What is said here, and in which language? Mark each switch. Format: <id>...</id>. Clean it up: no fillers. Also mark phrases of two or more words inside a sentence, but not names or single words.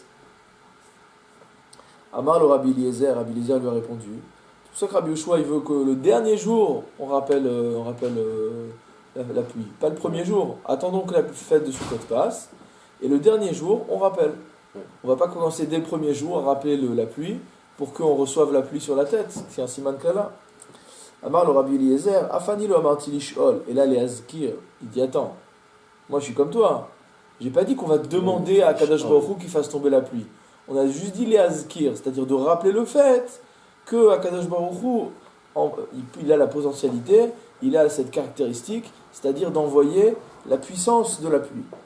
<he>אמר לו</he> <fr>Rabbi Eliezer lui a répondu, c'est pour ça que Rabbi Yoshua, il veut que le dernier jour, on rappelle la pluie. Pas le premier jour. Attendons que la fête de Sukkot passe. Et le dernier jour, on rappelle. On ne va pas commencer dès le premier jour à rappeler la pluie pour qu'on reçoive la pluie sur la tête. C'est un</fr> <he>סימן קללה. אמר לו רבי אליעזר אף אני לא אמרתי לשאול.</he> <fr>Et là, les Azkir, il dit, attends, moi je suis comme toi. J'ai pas dit qu'on va demander à</fr> <he>קדוש ברוך הוא</he> <fr>qu'il fasse tomber la pluie. On a juste dit les Azkir, c'est-à-dire de rappeler le fait que</fr> <he>הקדוש ברוך הוא,</he> <fr>il a la potentialité, il a cette caractéristique, c'est-à-dire d'envoyer la puissance de la pluie.</fr>